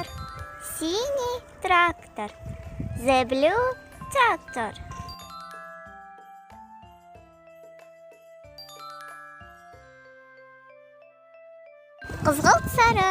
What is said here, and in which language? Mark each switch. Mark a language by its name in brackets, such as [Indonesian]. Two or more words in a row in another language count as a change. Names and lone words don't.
[Russian] Синий трактор. [English] The blue tractor. [Kazakh] Қызғылт сары.